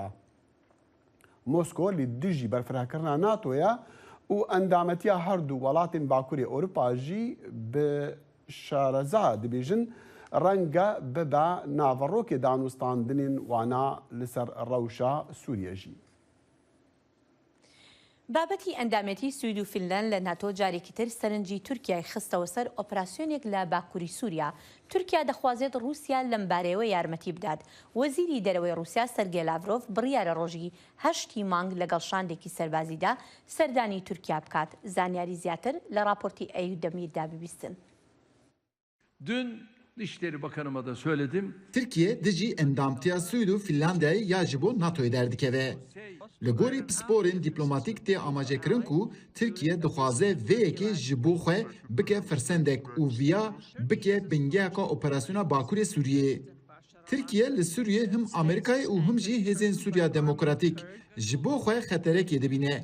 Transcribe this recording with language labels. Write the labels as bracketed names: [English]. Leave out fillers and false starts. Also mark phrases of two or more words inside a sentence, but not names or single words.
[Kurdish] Moskô li dijî berfirehkirina NATOya û endametiya her du welatên Bakurê Ewropa jî bi şareza dibêjin renge bibe naverokê danûstandinên wana li ser rewşa Sûriye jî. [Central Kurdish] بابەتی ئەندامەتی سوید و فینلەند لە ناتۆ جارێکی تر سەرنجی تورکیای خستەوە سەر ئۆپراسیۆنێک لە باکووری سووریا. تورکیا دەخوازێت رووسیا لەم بارەیەوە یارمەتی بدات. وەزیری دەرەوەی رووسیا سەرگێ لاڤرۆڤ بڕیارە ڕۆژی 8 مانگ لەگەڵ şandێکی سەربازیدا سەردانی تورکیا بکات. زانیاری زیاتر لە راپۆرتی ئەیوب دەمیردا ببیستن. [Turkish] Dün Dışişleri Bakanıma da söyledim. [Kurdish] Türkiye dijî endamtiya Swîd û Finlandiyayê ya ji bo NATOyê derdikeve. Li gorî pisporên dîplomatîk tê amajekirin ku Tirkiye dixwaze vê yekê ji bo xwe bike firsendek û viya bike bingeheka operasyona Bakurê Sûriyê. Tirkiye li Sûriye him Amerîkayê û him jî Hêzên Sûriya Demokratîk ji bo xwe xeterekê dibîne.